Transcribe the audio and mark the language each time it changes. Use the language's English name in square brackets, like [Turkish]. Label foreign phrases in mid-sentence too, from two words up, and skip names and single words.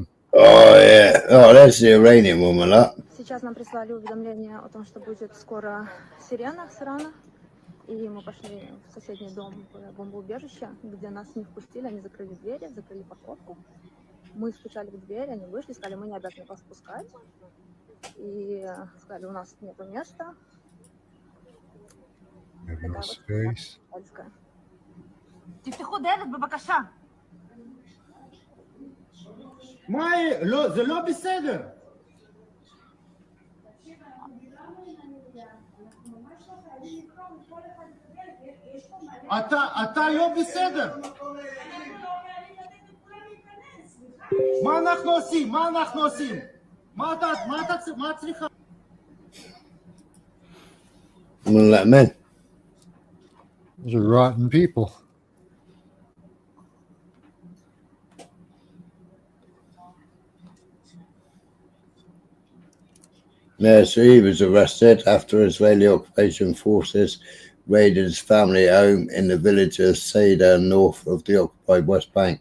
[English] Oh yeah, that's the Iranian woman, that. [Russian] Сейчас нам прислали уведомление о том, что будет скоро сирена с Ирана, и мы пошли в соседний дом в бомбоубежище, где нас не впустили, они закрыли двери, закрыли парковку. Мы стучали в дверь, они вышли, сказали, мы не обязаны вас пускать, и сказали, у нас нет места. [Hebrew] תפתחו דלת בבקשה. זה לא בסדר. אתה לא בסדר. מה אנחנו עושים? מה צריכה? [English] I'm gonna let him in. Those are rotten people. Yeah, so he was arrested after Israeli occupation forces raided his family home in the village of Seder, north of the occupied West Bank.